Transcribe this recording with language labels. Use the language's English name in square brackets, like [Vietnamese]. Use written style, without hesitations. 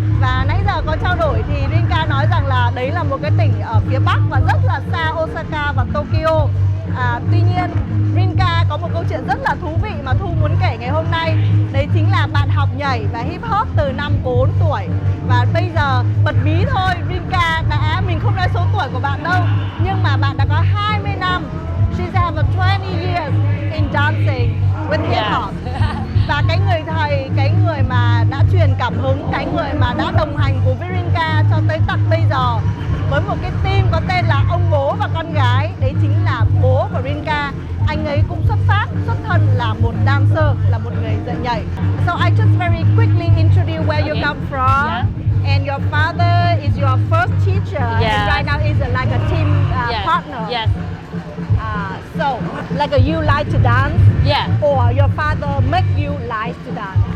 [Vietnamese] Và nãy giờ có trao đổi thì Rinka nói rằng là đấy là một cái tỉnh ở phía Bắc và rất là xa Osaka và Tokyo. Tuy nhiên Rinka có một câu chuyện rất là thú vị mà Thu muốn kể ngày hôm nay. Đấy chính là bạn học nhảy và hip hop từ năm 4 tuổi. Và bây giờ bật mí thôi, Rinka mình không nói số tuổi của bạn đâu, nhưng mà bạn đã có 20 năm. [English] She's have 20 years in dancing with hip hop. [Vietnamese] Và cái người thầy, cái người mà đã truyền cảm hứng, cái người mà đã đồng hành cùng với Rinka cho tới tận bây giờ với một cái team có tên là ông bố và con gái, đấy chính là bố của Rinka. Anh ấy cũng xuất thân là một dancer, là một người dạy nhảy. [English] So I just very quickly introduce where you come from. Yeah. And your father is your first teacher. Yeah. And right now is like a team partner. Yes. So, like you like to dance? Yeah. Or your father make you like to dance?